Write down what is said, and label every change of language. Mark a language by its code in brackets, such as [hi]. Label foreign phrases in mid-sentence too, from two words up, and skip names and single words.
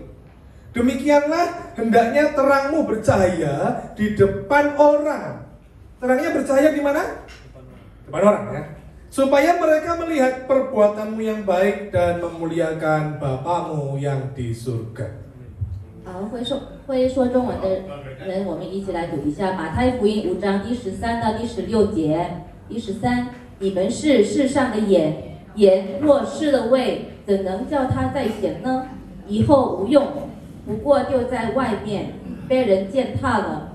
[id] Demikianlah hendaknya terangmu bercahaya di depan orang. Terangnya bercahaya di mana? Depan orang ya. Supaya mereka melihat perbuatanmu yang baik dan memuliakan Bapamu yang di surga. [zh] 好，会说中文的人，我们一起来读一下马太福音5章第13到第16节。第13，你们是世上的盐，盐若失了味，怎能叫它再咸呢？以后无用，不过丢在外面，被人践踏了。